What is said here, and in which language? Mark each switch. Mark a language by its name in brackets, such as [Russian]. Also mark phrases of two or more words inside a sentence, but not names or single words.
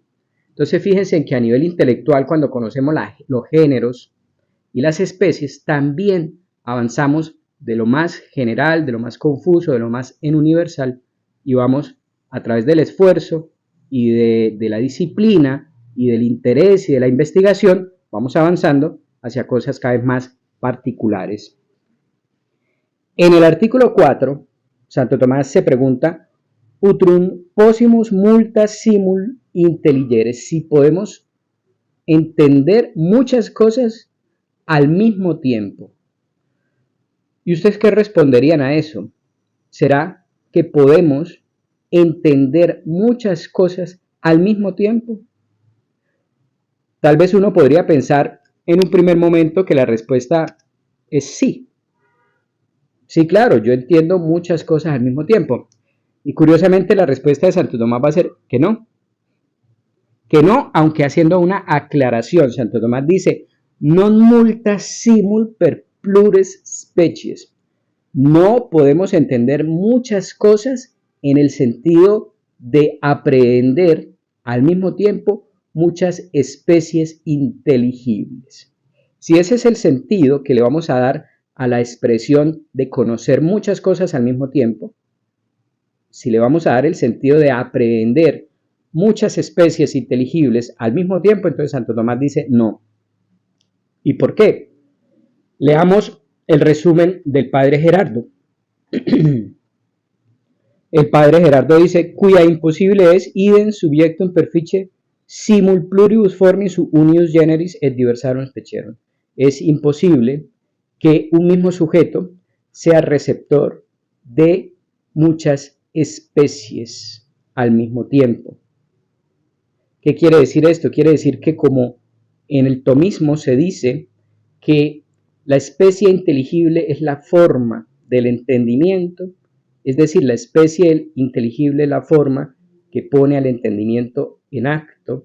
[Spanish] Entonces fíjense en que a nivel intelectual, cuando conocemos los géneros y las especies, también avanzamos de lo más general, de lo más confuso, de lo más universal, y vamos a través del esfuerzo y de la disciplina y del interés y de la investigación, vamos avanzando hacia cosas cada vez más particulares. En el artículo 4, Santo Tomás se pregunta, [Latin] utrum possimus multa simul intelligere, [Spanish] si podemos entender muchas cosas al mismo tiempo. ¿Y ustedes qué responderían a eso? ¿Será que podemos entender muchas cosas al mismo tiempo? Tal vez uno podría pensar en un primer momento que la respuesta es sí. Sí, claro, yo entiendo muchas cosas al mismo tiempo. Y curiosamente la respuesta de Santo Tomás va a ser que no. Que no, aunque haciendo una aclaración. Santo Tomás dice, [Latin] non multa simul per plures species. [Spanish] No podemos entender muchas cosas en el sentido de aprehender al mismo tiempo muchas especies inteligibles. Si ese es el sentido que le vamos a dar a la expresión de conocer muchas cosas al mismo tiempo, si le vamos a dar el sentido de aprehender muchas especies inteligibles al mismo tiempo, entonces Santo Tomás dice no. ¿Y por qué? Leamos el resumen del padre Gerardo. El padre Gerardo dice, [Latin] cuya imposible es idem subjectum perficie simul pluribus formis unius generis et diversarum specierum. [Spanish] Es imposible que un mismo sujeto sea receptor de muchas especies al mismo tiempo. ¿Qué quiere decir esto? Quiere decir que como en el tomismo se dice que la especie inteligible es la forma del entendimiento, es decir, la especie inteligible es la forma que pone al entendimiento en acto.